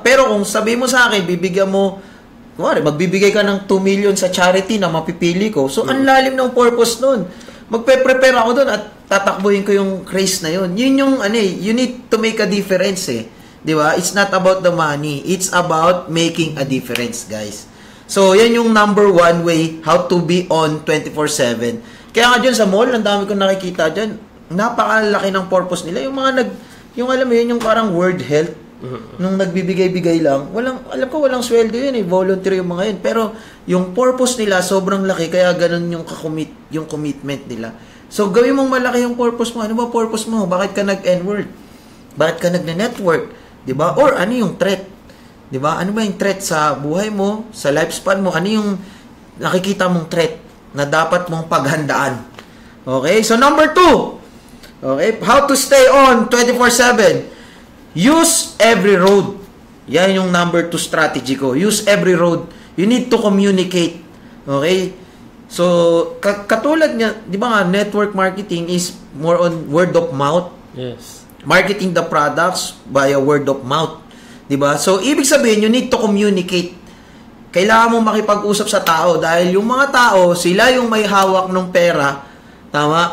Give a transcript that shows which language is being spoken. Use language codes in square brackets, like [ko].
[tl] Pero kung sabi mo sa akin, bibigyan mo, magbibigay ka ng 2 million sa charity na mapipili ko, so ang lalim ng purpose nun. Magpe-prepare ako dun at tatakbuhin ko yung race na yun. Yun yung, [en] you need to make a difference eh. Diba? It's not about the money. It's about making a difference, guys. So, [tl] yan yung [en] number one way how to be on 24/7. [tl] Kaya nga dyan sa mall, ang dami kong nakikita dyan, napakalaki ng purpose nila. Yung mga yung alam mo yun, yung parang World Health, nung nagbibigay-bigay lang, alam ko walang sweldo yun eh, voluntary yung mga yun. Pero yung purpose nila, sobrang laki, kaya ganun yung commitment nila. So, gawin mong malaki yung purpose mo. Ano ba purpose mo? Bakit ka nag-N-word? Bakit ka nag-network? Diba? Or ano yung threat? Diba? Ano ba yung threat sa buhay mo, sa lifespan mo? Ano yung nakikita mong threat na dapat mong paghandaan? Okay? [en] So, number 2. Okay? How to stay on 24/7. Use every road. [tl] Yan yung [en] number 2 strategy ko. Use every road. You need to communicate. Okay? So, [tl] katulad niya, di ba nga, [en] network marketing is more on word of mouth. Yes. Marketing the products via word of mouth. [tl] Di ba? [en] So, [tl] ibig sabihin, [en] you need to communicate. [tl] Kailangan mong makipag-usap sa tao dahil yung mga tao, sila yung may hawak ng pera, tama?